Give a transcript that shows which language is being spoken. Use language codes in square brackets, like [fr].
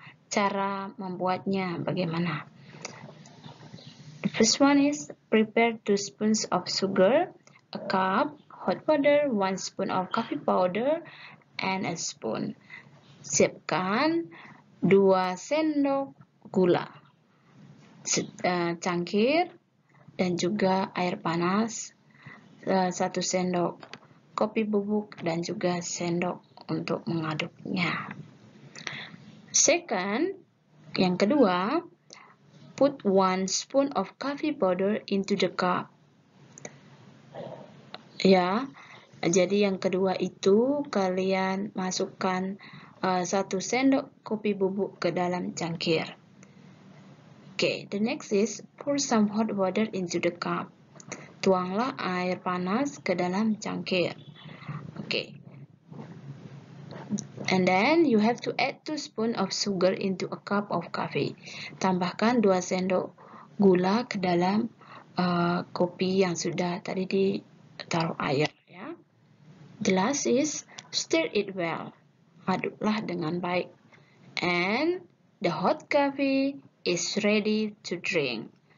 [id] Cara membuatnya bagaimana? [en] The first one is prepare 2 spoons of sugar, a cup, hot water, 1 spoon of coffee powder, and a spoon. [id] Siapkan 2 sendok gula, cangkir, dan juga air panas, 1 sendok kopi bubuk, dan juga sendok untuk mengaduknya. [en] Second, [id] yang kedua, [en] put 1 spoon of coffee powder into the cup. [id] Ya, jadi yang kedua itu kalian masukkan 1 sendok kopi bubuk ke dalam cangkir. [en] Oke, the next is pour some hot water into the cup. [id] Tuanglah air panas ke dalam cangkir. Oke. [en] And then you have to add 2 spoon of sugar into a cup of coffee. [id] Tambahkan 2 sendok gula ke dalam kopi yang sudah tadi ditaruh air ya. [en] The last is stir it well. [id] Aduklah dengan baik. [en] And the hot coffee is ready to drink.